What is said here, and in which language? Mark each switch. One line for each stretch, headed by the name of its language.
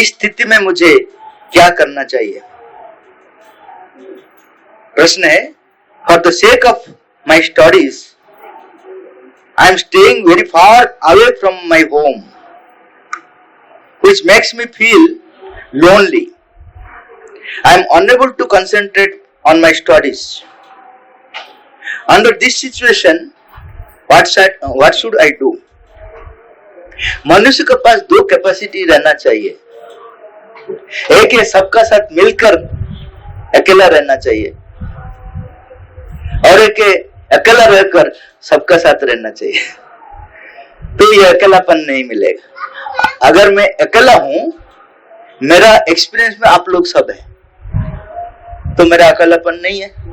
Hindi: इस स्थिति में मुझे क्या करना चाहिए? प्रश्न है,
English: For the sake of my studies I am staying very far away from my home, which makes me feel lonely. I am unable to concentrate on my studies. Under this situation, what should I do?
Hindi: मनुष्य के पास दो capacity रहना चाहिए। एक है सबका साथ मिलकर अकेला रहना चाहिए, और एक है अकेला रहकर सबका साथ रहना चाहिए। तो ये अकेलापन नहीं मिलेगा। अगर मैं अकेला हूं, मेरा एक्सपीरियंस में आप लोग सब है, तो मेरा अकेलापन नहीं है।